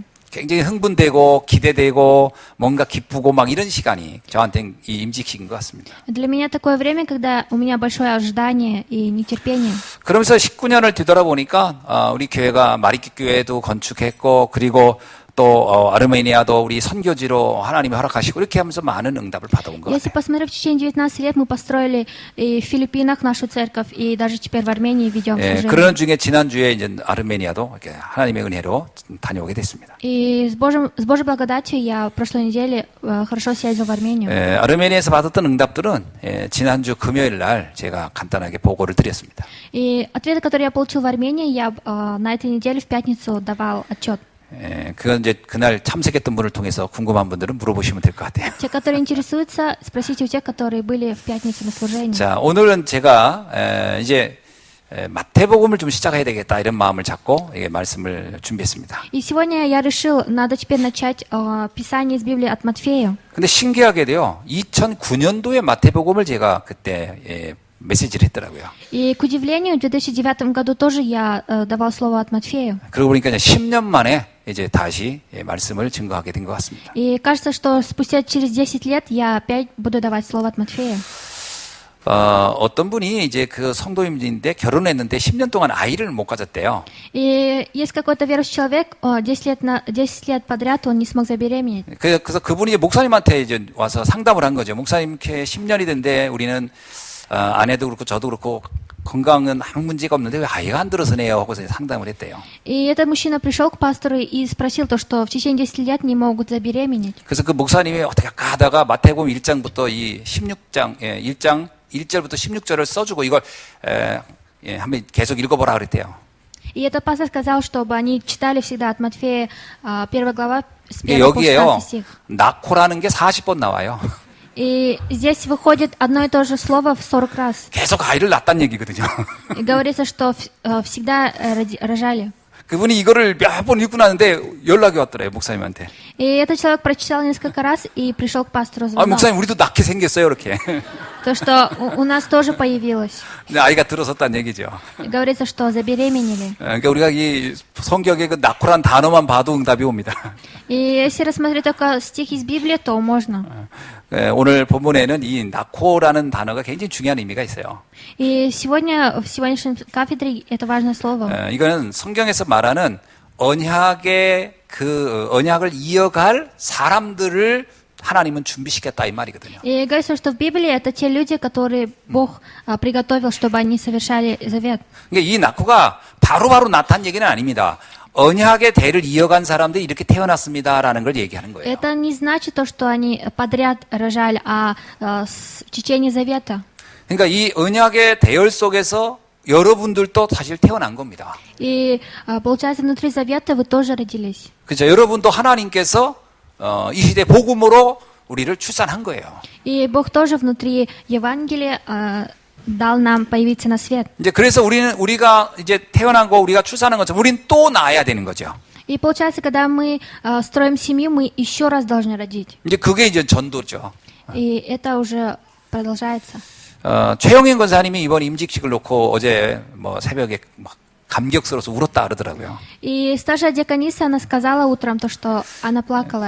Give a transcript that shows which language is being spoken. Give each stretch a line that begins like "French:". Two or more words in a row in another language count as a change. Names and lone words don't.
Korean: 굉장히 흥분되고 기대되고 뭔가 기쁘고 막 이런 시간이 저한테는 이 임직식인 것 같습니다.
Russian: Для меня такое время, когда у меня большое ожидание и нетерпение.
Korean: 그러면서 19년을 뒤돌아보니까 우리 교회가 마리키 교회도 건축했고 그리고 또 아르메니아도 우리 선교지로 하나님이 허락하시고 이렇게 하면서 많은 응답을 받아온 것
Russian: Если
Korean: 같아요.
Russian: посмотреть, в течение 19 лет мы построили и в Филиппинах нашу церковь, и даже теперь в Армении ведем
Korean: 예,
Russian: служение.
Korean: 그런 중에 지난주에 이제 아르메니아도 이렇게 하나님의 은혜로 다녀오게 됐습니다.
Russian: И с Божьей благодатью я в прошлой неделе хорошо съездил в Армению.
Korean: 예, 아르메니아에서 받았던 응답들은 지난주 금요일 날 제가 간단하게 보고를 드렸습니다.
Russian: И ответы, которые я получил в Армении, я на этой неделе в пятницу давал отчет.
Korean: 그건 이제 그날 참석했던 분을 통해서 궁금한 분들은 물어보시면 될 것 같아요.
Russian: Те, которые интересуются, спросите у тех, которые были в пятницу на служении.
Korean: 자, 오늘은 제가 이제 마태복음을 좀 시작해야 되겠다 이런 마음을 잡고 말씀을 준비했습니다.
Russian: И сегодня я решил, надо теперь начать Писание из Библии от Матфея.
Korean: 근데 신기하게도요, 2009년도에 마태복음을 제가 그때 메시지를 했더라고요.
Russian: И, к удивлению, в 2009 году тоже я давал слово от Матфея.
Korean: 그러고 보니까 이제 10년 만에 이제 다시 말씀을 증거하게 된 것 같습니다.
Russian: И кажется, что спустя через 10 лет я опять буду давать слово от Матфея.
Korean: 어떤 분이 이제 그 성도님인데 결혼했는데 10년 동안 아이를 못 가졌대요.
Russian: И есть какой-то верующий человек, 10 лет подряд он не смог забеременеть.
Korean: 그래서 그분이 이제 목사님한테 이제 와서 상담을 한 거죠. 목사님 이렇게 10년이 됐는데 우리는 아내도 그렇고 저도 그렇고 건강은 아무 문제가 없는데 왜 아이가 안 들어서네요 하고서 상담을 했대요.
Russian: И этот мужчина пришел к пастору и спросил то, что в течение 10 лет не могут забеременеть.
Korean: 그래서 그 목사님이 어떻게 할까 하다가 마태복음 1장부터 이 16장 1장 1절부터 16절을 써주고 이걸 한번 계속 읽어보라 그랬대요.
Russian: И этот пастор сказал, чтобы они читали всегда от Матфея 1 глава с 1 по
Korean: 여기에요
Russian: 16 стих.
Korean: 낳고라는 게 40번 나와요.
Russian: И здесь выходит одно и то же слово в 40 раз.
Korean: 계속 아이를 낳았다는 얘기거든요.
Russian: И говорится, что всегда рожали.
Korean: 그분이 이거를 몇 번 읽고 나는데 연락이 왔더래요, 목사님한테.
Russian: И этот человек прочитал несколько раз и пришел к пастору звонок.
Korean: 목사님, 우리도 낳게 생겼어요, 이렇게.
Russian: То, что у нас тоже появилось.
Korean: 근데 아이가 들어섰다는 얘기죠.
Russian: И говорится, что забеременели.
Korean: 그러니까 우리가 이 성경의 그 낳고란 단어만 봐도 응답이 옵니다.
Russian: И если рассмотреть только стих из Библии, то можно.
Korean: 오늘 본문에는 이 낳고라는 단어가 굉장히 중요한 의미가 있어요.
Russian: И сегодня, в сегодняшнем кафедре это важное слово.
Korean: 이거는 성경에서 말하는 언약의 그 언약을 이어갈 사람들을 하나님은 준비시켰다 이 말이거든요.
Russian: И говорится, что в Библии это те люди, которые Бог приготовил, чтобы они совершали завет.
Korean: 그러니까 이 낳고가 바로바로 나타난 얘기는 아닙니다. 언약의 대를 이어간 사람들이 이렇게 태어났습니다라는 걸 얘기하는 거예요.
Russian: Это не значит то, что они подряд рожали, а в течение завета.
Korean: 그러니까 이 언약의 대열 속에서 여러분들도 사실 태어난 겁니다.
Russian: И получается, внутри завета вы тоже родились.
Korean: 그렇죠. 여러분도 하나님께서 이 시대 복음으로 우리를 출산한 거예요.
Russian: И Бог тоже внутри Евангелия дал нам появиться на свет.
Korean: 이제 그래서 우리가 이제 태어난 거 우리가 출산한 것처럼 우리는 또 낳아야 되는 거죠.
Russian: И получается, когда мы строим семью, мы еще раз должны родить.
Korean: 이제 그게 이제 전도죠.
Russian: И это уже продолжается.
Korean: 최영인 권사님이 이번 임직식을 놓고 어제 뭐 새벽에 막 감격스러워서 울었다 그러더라고요.
Russian: И старшая диакониса, она сказала утром то, что она плакала